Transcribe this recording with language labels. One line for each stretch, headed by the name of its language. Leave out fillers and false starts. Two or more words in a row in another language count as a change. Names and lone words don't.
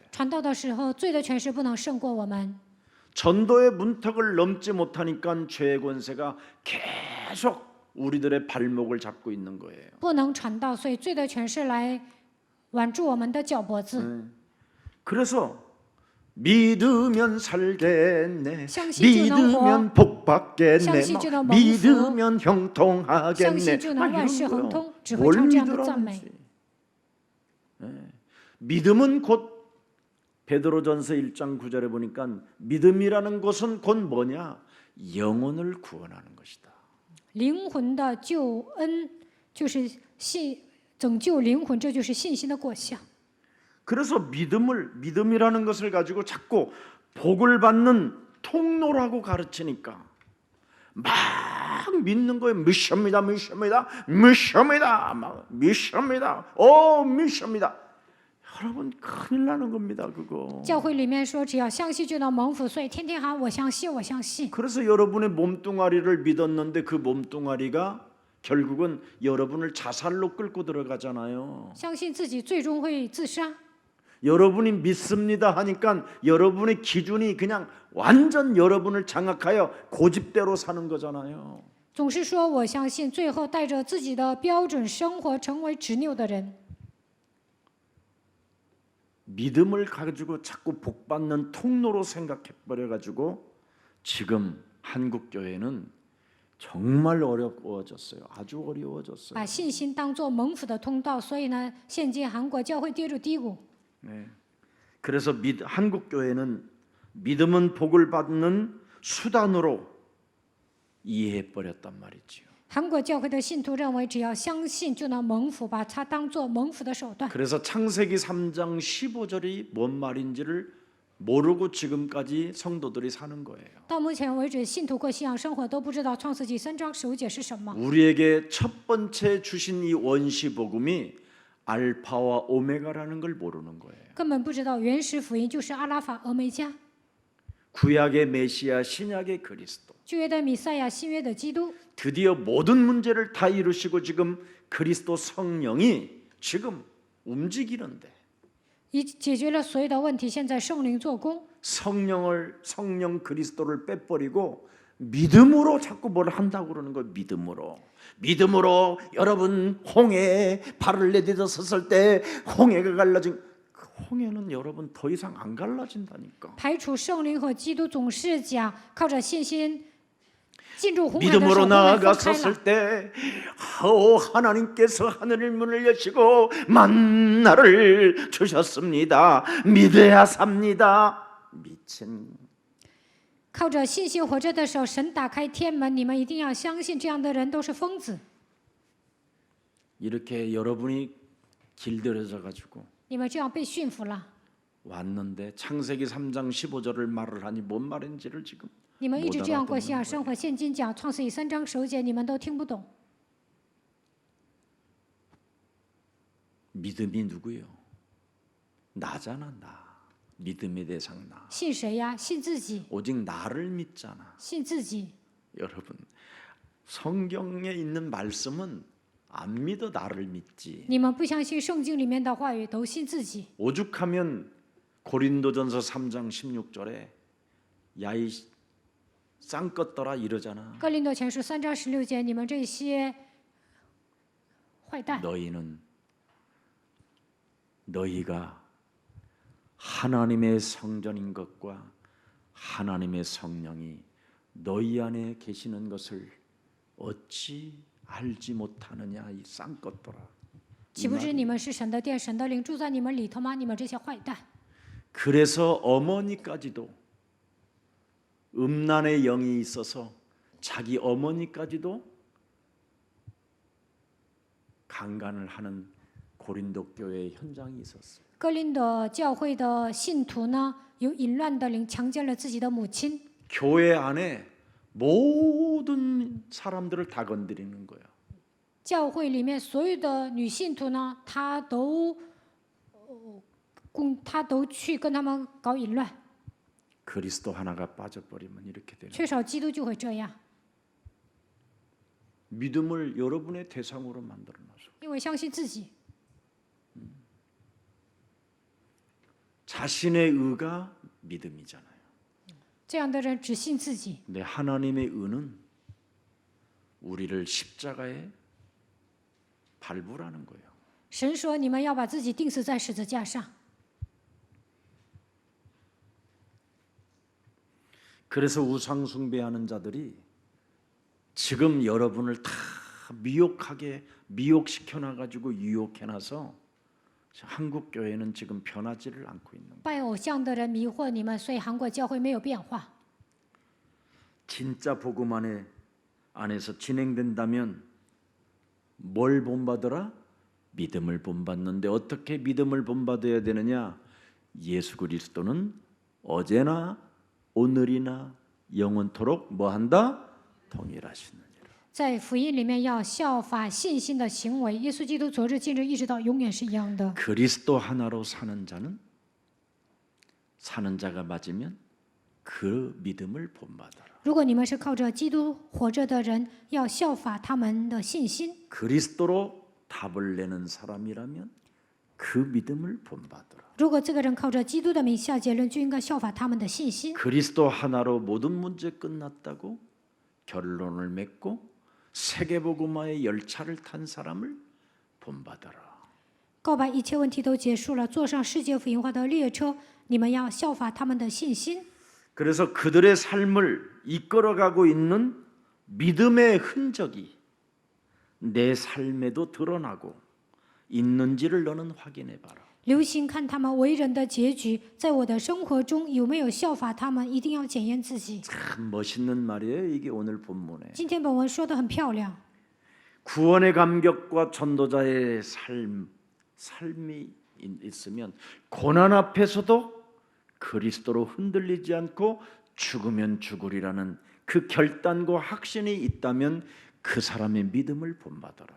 Chinese: 传道的时候，罪的权势不能胜过我们。
Korean: 전도의 문턱을 넘지 못하니까 죄 권세가 계속 우리들의 발목을 잡고 있는 거예요.
Chinese: 不能传道，所以罪的权势来挽住我们的脚脖子。
Korean: 그래서 믿으면 살겠네,
Chinese: 相信就能活，
Korean: 믿으면 복 받겠네,
Chinese: 相信就能蒙福，
Korean: 믿으면
Chinese: 相
Korean: 형통하겠네.
Chinese: 信就能万事亨
Korean: 이런
Chinese: 通，只会
Korean: 뭘
Chinese: 唱这样的赞美。
Korean: 믿으라는지. 믿음은 곧 베드로전서 1장 9절에 보니까 믿음이라는 것은 곧 뭐냐? 영혼을 구원하는 것이다.
Chinese: 灵魂的救恩就是信，拯救灵魂，这就是信心的果效。
Korean: 그래서 믿음이라는 것을 가지고 자꾸 복을 받는 통로라고 가르치니까 막 믿는 거예요. 미션입니다, 미션입니다, 미션입니다, 막 미션입니다, 오 미션입니다. 여러분 큰일 나는 겁니다, 그거.
Chinese: 教会里面说，只要相信就能蒙福，所以天天喊我相信，我相信。
Korean: 그래서 여러분의 몸뚱아리를 믿었는데 그 몸뚱아리가 결국은 여러분을 자살로 끌고 들어가잖아요.
Chinese: 相信自己最终会自杀。
Korean: 여러분이 믿습니다 하니까 여러분의 기준이 그냥 완전 여러분을 장악하여 고집대로 사는 거잖아요.
Chinese: 总是说我相信，最后带着自己的标准生活，成为执拗的人。
Korean: 믿음을 가지고 자꾸 복받는 통로로 생각해 버려 가지고 지금 한국 교회는 정말 어려워졌어요. 아주 어려워졌어요.
Chinese: 把信心当作蒙福的通道，所以呢，现今韩国教会跌入低谷。
Korean: 네. 그래서 한국 교회는 믿음은 복을 받는 수단으로 이해해 버렸단 말이지요.
Chinese: 韩国教会的信徒认为，只要相信就能蒙福，把它当作蒙福的手段。
Korean: 그래서 창세기 3장 15절이 뭔 말인지를 모르고 지금까지 성도들이 사는 거예요.
Chinese: 到目前为止，信徒过信仰生活都不知道创世纪3章15节是什么。
Korean: 우리에게 첫 번째 주신 이 원시 복음이 알파와 오메가라는 걸 모르는 거예요.
Chinese: 根本不知道原始福音就是阿拉法、俄梅加，
Korean: 구약의 메시아, 신약의 그리스도.
Chinese: 旧约的弥赛亚，新约的基督。
Korean: 드디어 모든 문제를 다 이루시고 지금 그리스도 성령이 지금 움직이는데
Chinese: 已解决了所有的问题，现在圣灵做工，
Korean: 성령 그리스도를 빼버리고 믿음으로 자꾸 뭘 한다고 그러는 거예요. 믿음으로 여러분 홍해에 발을 내딛어 섰을 때 홍해가 갈라진 그 홍해는 여러분 더 이상 안 갈라진다니까.
Chinese: 排除圣灵和基督，总是讲靠着信心进入红海的时候，
Korean: 믿음으로
Chinese: 红海分开了。
Korean: 나아갔었을 때 하나님께서 하늘의 문을 여시고 만나를 주셨습니다. 믿어야 삽니다. 미친.
Chinese: 靠着信心活着的时候，神打开天门，你们一定要相信，这样的人都是疯子。
Korean: 이렇게 여러분이 길들여져 가지고
Chinese: 你们这样被驯服了，
Korean: 왔는데 창세기 3장 15절을 말을 하니 뭔 말인지를 지금
Chinese: 你们一直这样过
Korean: 못
Chinese: 信仰生活。现今讲创世纪3章15节，你们都听不懂。
Korean: 믿음이 누구요? 나잖아, 나. 믿음의 대상 나.
Chinese: 信谁呀？信自己，
Korean: 오직 나를 믿잖아.
Chinese: 信自己。
Korean: 여러분, 성경에 있는 말씀은 안 믿어 나를 믿지.
Chinese: 你们不相信圣经里面的话语，都信自己。
Korean: 오죽하면 고린도전서 3장 16절에 야이 쌍꺼떠라 이러잖아.
Chinese: 哥林多前书3章16节，你们这些坏蛋，
Korean: 너희가 하나님의 성전인 것과 하나님의 성령이 너희 안에 계시는 것을 어찌 알지 못하느냐 이 쌍꺼떠라.
Chinese: 岂不知你们是神的殿，神的灵住在你们里头吗？你们这些坏蛋！
Korean: 그래서 어머니까지도 음란의 영이 있어서 자기 어머니까지도 강간을 하는 고린도 교회의 현장이 있었어요.
Chinese: 哥林多教会的信徒呢，有淫乱的灵强奸了自己的母亲，
Korean: 교회 안에 모든 사람들을 다 건드리는 거예요.
Chinese: 教会里面所有的女信徒呢，她都去跟他们搞淫乱，
Korean: 그리스도 하나가 빠져버리면 이렇게 되는 거예요.
Chinese: 缺少基督就会这样。
Korean: 믿음을 여러분의 대상으로 만들어놔서
Chinese: 因为相信自己，
Korean: 자신의 의가 믿음이잖아요.
Chinese: 这样的人只信自己。
Korean: 근데 하나님의 의는 우리를 십자가에 발부라는 거예요.
Chinese: 神说：“你们要把自己钉死在十字架上。”
Korean: 그래서 우상 숭배하는 자들이 지금 여러분을 다 미혹시켜 놔가지고 유혹해 놔서 한국 교회는 지금 변하지를 않고 있는 거예요.
Chinese: 拜偶像的人迷惑你们，所以韩国教会没有变化。
Korean: 진짜 복음 안에서 진행된다면 뭘 본받으라? 믿음을 본받는데 어떻게 믿음을 본받아야 되느냐? 예수 그리스도는 어제나 오늘이나 영원토록 뭐한다? 동일하시느니라.
Chinese: 在福音里面要效法信心的行为，耶稣基督昨日、今日一直到永远是一样的。
Korean: 그리스도 하나로 사는 자가 맞으면 그 믿음을 본받아라.
Chinese: 如果你们是靠着基督活着的人，要效法他们的信心。
Korean: 그리스도로 답을 내는 사람이라면 그 믿음을 본받아라.
Chinese: 如果这个人靠着基督的名下结论，就应该效法他们的信心。
Korean: 그리스도 하나로 모든 문제 끝났다고 결론을 맺고 세계복음화의 열차를 탄 사람을 본받아라.
Chinese: 告白一切问题都结束了，坐上世界福音化的列车，你们要效法他们的信心。
Korean: 그래서 그들의 삶을 이끌어가고 있는 믿음의 흔적이 내 삶에도 드러나고 있는지를 너는 확인해 봐라.
Chinese: 留心看他们为人的结局，在我的生活中有没有效法他们，一定要检验自己。
Korean: 참 멋있는 말이에요. 이게 오늘 본문에.
Chinese: 今天本文说的很漂亮，
Korean: 구원의 감격과 전도자의 삶이 있으면 고난 앞에서도 그리스도로 흔들리지 않고 죽으면 죽으리라는 그 결단과 확신이 있다면 그 사람의 믿음을 본받아라.